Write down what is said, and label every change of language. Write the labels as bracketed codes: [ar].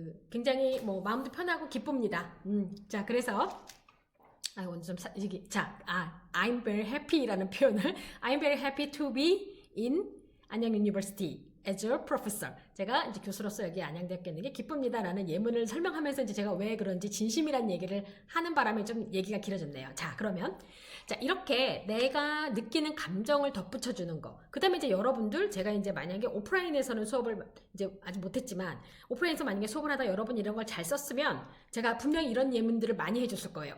[ko] 굉장히 뭐 마음도 편하고 기쁩니다. 자, 그래서 오늘 좀 [en] I'm very happy라는 [ko] 표현을 [en] I'm very happy to be in 안양 University as a professor. [ko] 제가 이제 교수로서 여기 안양대학교에 있는 게 기쁩니다라는 예문을 설명하면서 이제 제가 왜 그런지 진심이란 얘기를 하는 바람에 좀 얘기가 길어졌네요. 자, 그러면 이렇게 내가 느끼는 감정을 덧붙여 주는 거. 그다음에 이제 여러분들 제가 이제 만약에 오프라인에서는 수업을 이제 아직 못했지만 오프라인에서 만약에 수업을 하다 여러분이 이런 걸 잘 썼으면 제가 분명히 이런 예문들을 많이 해줬을 거예요.